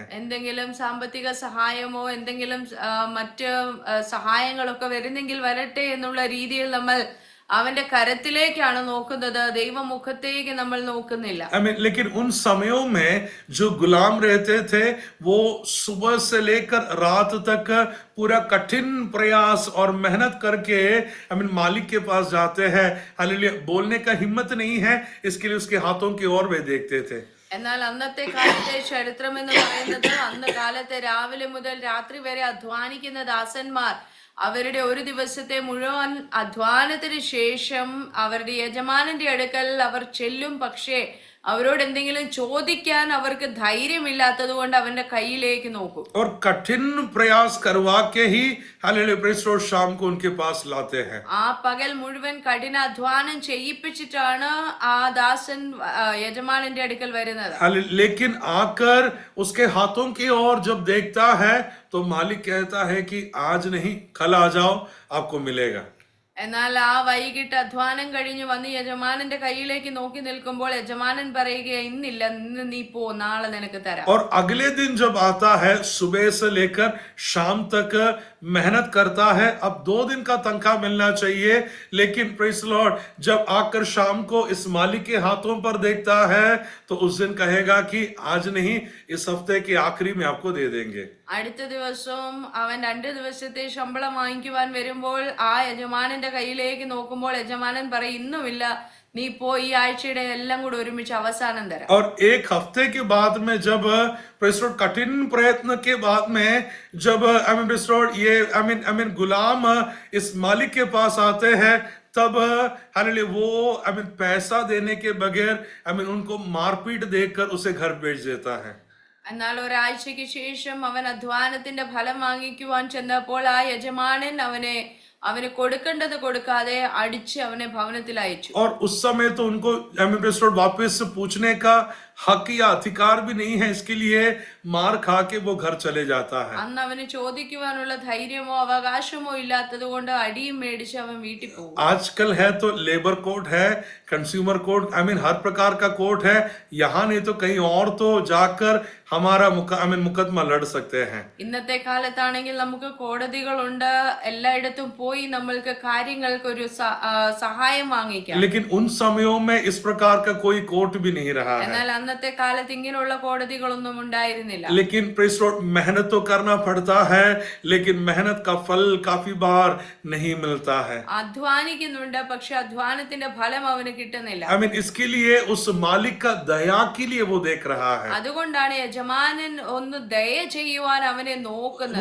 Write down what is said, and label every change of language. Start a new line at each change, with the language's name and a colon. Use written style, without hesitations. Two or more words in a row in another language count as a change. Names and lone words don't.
Malayalam: എന്തെങ്കിലും സാമ്പത്തിക സഹായമോ എന്തെങ്കിലും മറ്റ് സഹായങ്ങളൊക്കെ വരുന്നെങ്കിൽ വരട്ടെ എന്നുള്ള രീതിയിൽ നമ്മൾ അവന്റെ കരത്തിലേക്കാണ് നോക്കുന്നത്, ദൈവമുഖത്തേക്ക് നമ്മൾ നോക്കുന്നില്ല.
Hindi: लेकिन उन समयों में जो गुलाम रहते थे वो सुबह से लेकर रात तक पूरा कठिन प्रयास और मेहनत करके मालिक के पास जाते हैं. हालेलुया. बोलने का हिम्मत नहीं है, इसके लिए उसके हाथों की ओर वे देखते थे.
Malayalam: എന്നാൽ അന്നത്തെ കാലത്തെ ചരിത്രം എന്ന് പറയുന്നത്, അന്ന് കാലത്തെ രാവിലെ മുതൽ രാത്രി വരെ അധ്വാനിക്കുന്ന ദാസന്മാർ അവരുടെ ഒരു ദിവസത്തെ മുഴുവൻ അധ്വാനത്തിന് ശേഷം അവരുടെ യജമാനന്റെ അടുക്കൽ അവർ ചെല്ലും. പക്ഷേ അവരോട് എന്തെങ്കിലും ചോദിക്കാൻ അവർക്ക് ധൈര്യമില്ലാത്തത് കൊണ്ട് അവന്റെ കയ്യിലേക്ക് നോക്കും.
Hindi: और कठिन प्रयास करवा के ही हालेलुया
English: Praise Lord
Hindi: शाम को उनके पास लाते हैं.
Malayalam: ആ പകൽ മുഴുവൻ കഠിന അധ്വാനം ചെയ്യിപ്പിച്ചിട്ടാണ് ആ ദാസൻ യജമാനന്റെ അടുക്കൽ വരുന്നത്.
Hindi: लेकिन आकर उसके हाथों की ओर जब देखता है तो मालिक कहता है कि आज नहीं कल आ जाओ, आपको मिलेगा.
Malayalam: എന്നാൽ ആ വൈകിട്ട് അധ്വാനം കഴിഞ്ഞ് വന്ന് യജമാനന്റെ കയ്യിലേക്ക് നോക്കി നിൽക്കുമ്പോൾ യജമാനൻ പറയുക, ഇന്നില്ല, ഇന്ന് നീ പോ, നാളെ നിനക്ക് തരാം.
Hindi: और अगले दिन जब आता है सुबह से लेकर शाम तक मेहनत करता है. अब 2 दिन का तनख्वाह मिलना चाहिए, लेकिन
English: Praise Lord
Hindi: जब आकर शाम को इस मालिक के हाथों पर देखता है तो उस दिन कहेगा कि आज नहीं, इस हफ्ते के आखिरी में आपको दे देंगे.
Malayalam: അടുത്ത ദിവസവും അവൻ 2 ദിവസത്തെ ശമ്പളം വാങ്ങിക്കുവാൻ വരുമ്പോൾ ആ യജമാനന്റെ കയ്യിലേക്ക് നോക്കുമ്പോൾ യജമാനൻ പറയും, ഇന്നുമില്ല, നീ പോയി ഈ ആഴ്ചയുടെ എല്ലാം കൂടെ ഒരുമിച്ച് അവസാനം തരാം.
Hindi: और एक हफ्ते के बाद में जब
English: Praise Lord
Hindi: कठिन प्रयत्न के बाद में जब
English: Praise Lord
Hindi: ये गुलाम इस मालिक के पास आते हैं, तब हालेलुया वो पैसा देने के बगैर उनको मारपीट देकर उसे घर भेज देता है.
Malayalam: എന്നാൽ ഒരാഴ്ചയ്ക്ക് ശേഷം അവൻ അധ്വാനത്തിന്റെ ഫലം വാങ്ങിക്കുവാൻ ചെന്നപ്പോൾ ആ യജമാനൻ അവന് കൊടുക്കേണ്ടത് കൊടുക്കാതെ അടിച്ച് അവനെ ഭവനത്തിൽ അയച്ചു.
Hindi: और उस समय तो उनको
English: Praise Lord
Hindi: वापस पूछने का हक या अधिकार भी नहीं है, इसके लिए मार खा के वो घर चले जाता है.
Malayalam: അന്ന് അവന് ചോദിക്കുവാനുള്ള ധൈര്യമോ അവകാശമോ ഇല്ലാത്തത് കൊണ്ട് അടിയും മേടിച്ച് അവൻ വീട്ടിൽ പോകും.
Hindi: आजकल है तो
English: labour code
Hindi: है,
English: consumer code,
Hindi: हर प्रकार का कोड है. यहाँ नहीं तो कहीं और तो जाकर हमारा मुकदमा लड़ सकते हैं.
Malayalam: ഇന്നത്തെ കാലത്താണെങ്കിൽ നമുക്ക് കോടതികളുണ്ട്, എല്ലായിടത്തും പോയി നമ്മൾക്ക് കാര്യങ്ങൾക്ക് ഒരു സഹായം വാങ്ങിക്കാം.
Hindi: लेकिन उन समयों में इस प्रकार का कोई कोर्ट भी नहीं रहा है.
Malayalam: എന്നാൽ അന്നത്തെ കാലത്ത് ഇങ്ങനെയുള്ള കോടതികളൊന്നും ഉണ്ടായിരുന്നില്ല.
Hindi: लेकिन
English: Praise Lord
Hindi: मेहनत तो करना पड़ता है, लेकिन मेहनत का फल काफी बार नहीं मिलता है.
Malayalam: അധ്വാനിക്കുന്നുണ്ട്, പക്ഷെ അധ്വാനത്തിന്റെ ഫലം അവന് കിട്ടുന്നില്ല.
Hindi: इसके लिए उस मालिक का दया के लिए वो देख रहा है.
Malayalam: അതുകൊണ്ടാണ് യജമാനൻ ഒന്ന് ദയ ചെയ്യുവാൻ അവനെ നോക്കുന്നത്.